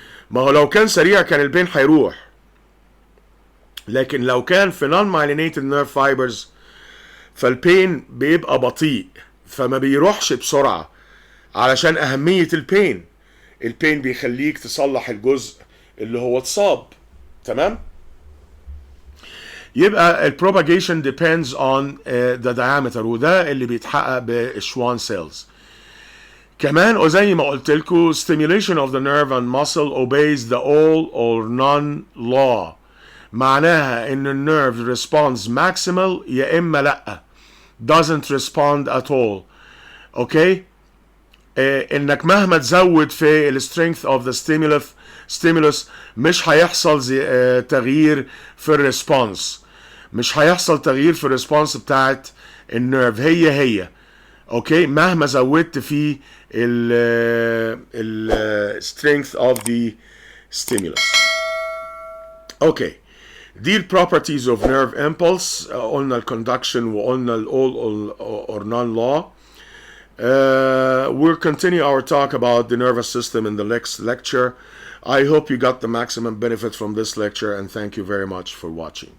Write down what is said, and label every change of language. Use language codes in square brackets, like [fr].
[ar] ما هو لو كان سريع كان البين هيروح، لكن لو كان في non myelinated nerve fibers فالبين بيبقى بطيء، فما بيروحش بسرعة علشان أهمية البين. البين بيخليك تصلح الجزء اللي هو اتصاب. تمام؟ يبقى ال [en] propagation depends on the diameter، [ar] وده اللي بيتحقق بالشوان cells. كمان وزي ما قلت لكم [en] stimulation of the nerve and muscle obeys the all or none law. [ar] معناها ان النيرف [en] responds maximal [ar] يا اما لا، [en] doesn't respond at all. [ar] اوكي؟ انك مهما تزود في ال [en] strength of the stimulus [ar] مش هيحصل تغيير في الريسبونس، مش هيحصل تغيير في الريسبونس بتاعت النيرف، هي اوكي مهما زودت في ال strength of the stimulus. اوكي، دي ال [en] properties of nerve impulse. [ar] قلنا ال conduction وقلنا ال all or none law. [en] We'll continue our talk about the nervous system in the next lecture. I hope you got the maximum benefit from this lecture, and thank you very much for watching.